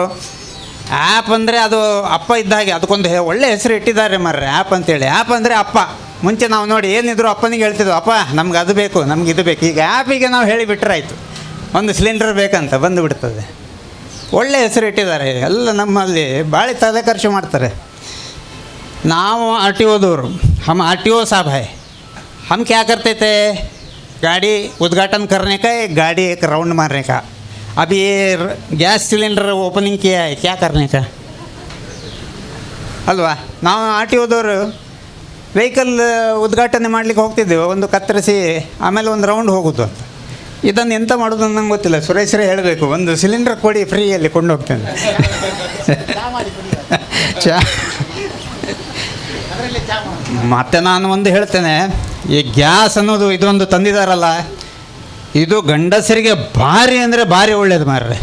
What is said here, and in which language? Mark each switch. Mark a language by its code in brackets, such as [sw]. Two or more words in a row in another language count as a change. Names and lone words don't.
[kn] ಆ್ಯಪ್ ಅಂದರೆ ಅದು ಅಪ್ಪ ಇದ್ದ ಹಾಗೆ, ಅದಕ್ಕೊಂದು ಒಳ್ಳೆ ಹೆಸರು ಇಟ್ಟಿದ್ದಾರೆ ಮಾರ್ರೆ, ಆ್ಯಪ್ ಅಂತೇಳಿ. ಆ್ಯಪ್ ಅಂದರೆ ಅಪ್ಪ. ಮುಂಚೆ ನಾವು ನೋಡಿ ಏನಿದ್ರು ಅಪ್ಪನಿಗೆ ಹೇಳ್ತಿದ್ವು, ಅಪ್ಪ ನಮ್ಗೆ ಅದು ಬೇಕು, ನಮ್ಗೆ ಇದು ಬೇಕು. ಈಗ ಆ್ಯಪಿಗೆ ನಾವು ಹೇಳಿಬಿಟ್ರೆ ಆಯಿತು, ಒಂದು ಸಿಲಿಂಡರ್ ಬೇಕಂತ ಬಂದು ಬಿಡ್ತದೆ. ಒಳ್ಳೆ ಹೆಸರು ಇಟ್ಟಿದ್ದಾರೆ. ಎಲ್ಲ ನಮ್ಮಲ್ಲಿ ಭಾಳ ತಲೆ ಖರ್ಚು ಮಾಡ್ತಾರೆ. [hi] ನಾವು RTO दौर, हम RTO साहब है, हम क्या करते थे, गाड़ी उद्घाटन करने का, एक गाड़ी एक राउंड मारने का. अभी ये [en] gas cylinder opening [hi] किया है, क्या करने का ಅಲ್ವಾ. [kn] ನಾವು RTO दौर ವೆಹಿಕಲ್ ಉದ್ಘಾಟನೆ ಮಾಡಲಿಕ್ಕೆ ಹೋಗ್ತಿದ್ದೆವು, ಒಂದು ಕತ್ತರಿಸಿ ಆಮೇಲೆ ಒಂದು ರೌಂಡ್ ಹೋಗೋದು ಅಂತ. ಇದನ್ನು ಎಂತ ಮಾಡೋದು ನಂಗೆ ಗೊತ್ತಿಲ್ಲ, ಸುರೇಶ್ರೇ ಹೇಳಬೇಕು. ಒಂದು ಸಿಲಿಂಡರ್ ಕೊಡಿ, ಫ್ರೀಯಲ್ಲಿ ಕೊಂಡು ಹೋಗ್ತೇನೆ. ಚಾ ಮತ್ತು ನಾನು ಒಂದು ಹೇಳ್ತೇನೆ, ಈ ಗ್ಯಾಸ್ ಅನ್ನೋದು ಇದೊಂದು ತಂದಿದ್ದಾರಲ್ಲ, ಇದು ಗಂಡಸರಿಗೆ ಭಾರಿ ಅಂದರೆ ಭಾರಿ ಒಳ್ಳೆಯದು ಮಾರ್ರೆ.